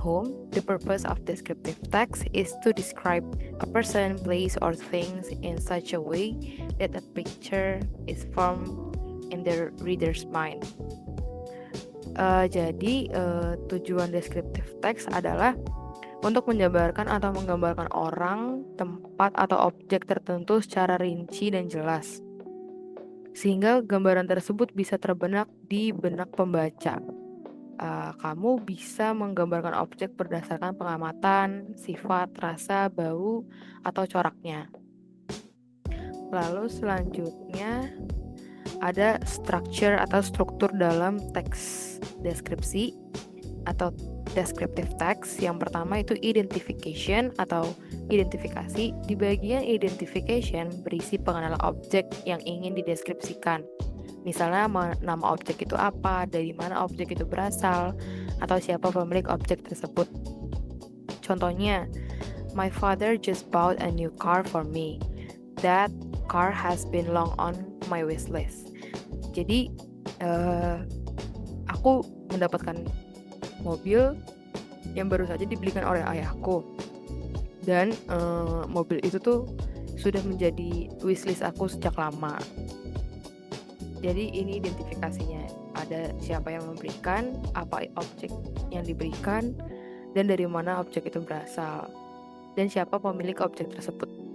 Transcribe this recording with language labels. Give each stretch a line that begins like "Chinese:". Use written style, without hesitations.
English: Home, the purpose of descriptive text is to describe a person, place, or things in such a way that a picture is formed in the reader's mind.
Indonesian: Jadi tujuan descriptive text adalah untuk menjabarkan atau menggambarkan orang, tempat, atau objek tertentu secara rinci dan jelas, sehingga gambaran tersebut bisa terbenak di benak pembaca. Kamu bisa menggambarkan objek berdasarkan pengamatan, sifat, rasa, bau, atau coraknya. Lalu selanjutnya ada structure atau struktur dalam teks deskripsi atau descriptive text. Yang pertama itu identification atau identifikasi. Di bagian identification berisi pengenalan objek yang ingin dideskripsikan. Misalnya nama objek itu apa, dari mana objek itu berasal, atau siapa pemilik objek tersebut.
English: Contohnya, my father just bought a new car for me. That car has been long on my wish list.
Indonesian: Jadi aku mendapatkan mobil yang baru saja dibelikan oleh ayahku, dan mobil itu tuh sudah menjadi wishlist aku sejak lama. Jadi ini identifikasinya, ada siapa yang memberikan, apa objek yang diberikan, dan dari mana objek itu berasal, dan siapa pemilik objek tersebut.